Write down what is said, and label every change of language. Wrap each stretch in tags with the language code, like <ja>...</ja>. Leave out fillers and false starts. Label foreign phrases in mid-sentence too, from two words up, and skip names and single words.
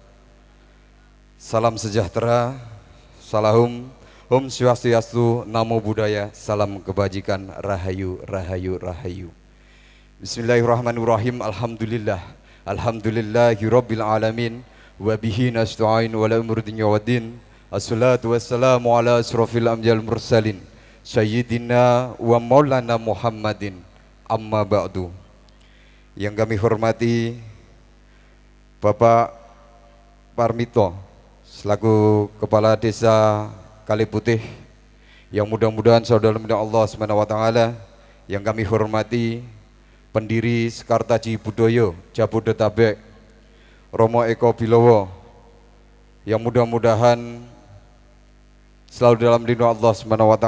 <id>Salam sejahtera, salahum,</id> <sa>Om Swastiastu,</sa> <pi>Namo Buddhaya,</pi> <id>salam kebajikan, rahayu, rahayu, rahayu.</id> <ar>بسم الله الرحمن الرحيم. الحمد لله رب العالمين. وبه نستعين وعلى أمور الدنيا والدين. الصلاة والسلام على أشرف الأمجال المرسلين سيدنا ومولانا محمد أما بعد.</ar> <id>Yang kami hormati Bapak Parmito selaku Kepala Desa Kaliputih, yang mudah-mudahan saudara Allah SWT, yang kami hormati pendiri Sekar Taji Budaya Jabodetabek Romo Eko Bilowo, yang mudah-mudahan selalu dalam lindungan Allah SWT.</id>